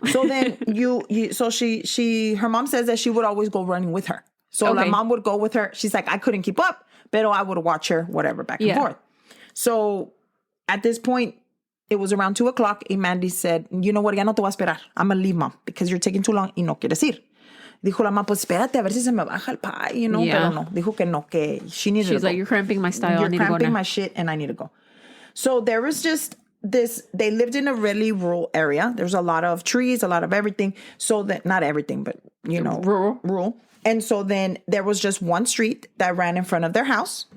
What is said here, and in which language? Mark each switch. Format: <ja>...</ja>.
<en>So then so her mom says that she would always go running with her. So the mom would go with her. She's like, I couldn't keep up, but I would watch her, whatever, back and forth. So at this point, it was around 2:00 and Mandy said, you know what,</en> <es>ya no te voy a esperar.</es> <en>I'm going to leave, mom, because you're taking too long</en> <es>y no quieres ir. Dijo la mamá, pues espérate a ver si se me baja el pie,</es> <en>you know,</en> <es>pero no. Dijo que no, que</es> <en>she needed to go. She's like, you're cramping my style. You're cramping my shit and I need to go. So there was just this, they lived in a really rural area. There's a lot of trees, a lot of everything. So that, not everything, but, you know. Rural. And so then there was just one street that ran in front of their house.</en>